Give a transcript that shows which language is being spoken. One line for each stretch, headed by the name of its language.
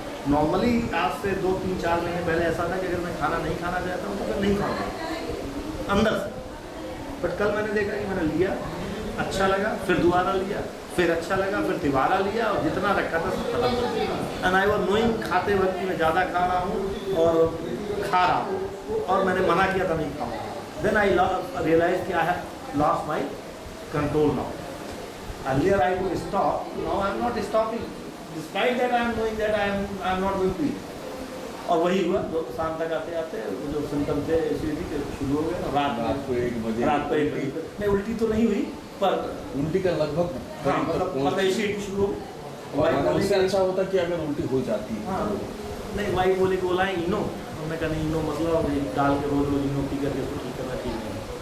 Hindi: Normally आज से 2, 3, 4 महीने पहले ऐसा था कि अगर मैं खाना नहीं खाना चाहता हूँ तो मैं नहीं खाऊंगा अंदर से, बट कल मैंने देखा कि मैंने लिया, अच्छा लगा, फिर दोबारा लिया, फिर अच्छा लगा, फिर तिबारा लिया और जितना रखा था सब खत्म कर दिया।
English: and I was knowing
Hindi: खाते वक्त मैं ज़्यादा खा रहा हूँ और खा रहा हूँ, और मैंने मना किया था नहीं खाऊंगा,
English: Then I realized that I have lost my control now. Earlier I could stop, now I am not stopping. Despite that I am knowing that I am not going to eat.
Hindi: और वही हुआ, शाम तक आते आते जो symptom थे acidity के शुरू हो गए। रात को 1 बजे नहीं, उल्टी तो नहीं हुई पर उल्टी का लगभग हाँ, मतलब एसिडिटी शुरू हो गई। उससे अच्छा होता कि अगर उल्टी हो जाती है। हाँ, नहीं वाइफ बोले कि बोला है इनो, मैं कहा नहीं इनो मतलब डाल के रोज रोज इनो पी करके उसको ठीक करना ठीक नहीं।